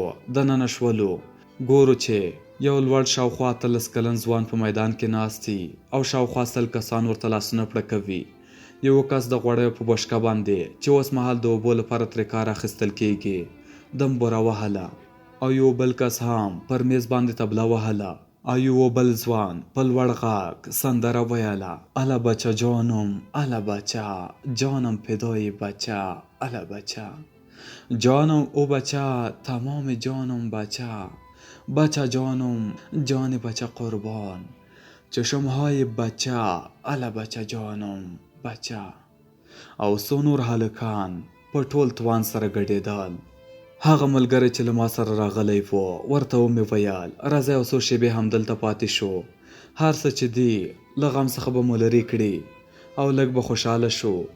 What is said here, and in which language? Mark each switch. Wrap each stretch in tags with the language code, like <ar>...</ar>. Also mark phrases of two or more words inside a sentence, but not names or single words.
<ps>دننه شولو، ګورو چې یو لوړ شاوخوا 18 کلن ځوان په میدان کې ناست دی او شاوخوا 100 کسان ورته لاسونه پړکوي. یو کس د غوړیو په بشکه باندې چې اوس مهال د اوبو لپاره ترې کار اخیستل کېږي دم بوره وهله، او یو بل کس هم پر میز باندې تبله وهله، او یو بل ځوان په لوړ غږ سندره ویله:</ps> <fa>اله بچه جانم، اله بچه جانم فدای بچه، اله بچه جانم او بچه تمام جانم بچه، بچه جانم جان بچه قربان، چشمهای بچه اله بچه جانم بچه.</fa> <ps>او څو نور هلکان په ټول توان سره ګډېدل. هغه ملګری چې له ما سره راغلی و ورته ومې ویل: راځئ یو څو شېبې همدلته پاتې شو، هر څه چې دي له غم څخه به مو لرې کړي او لږ به خوشحاله شو.</ps>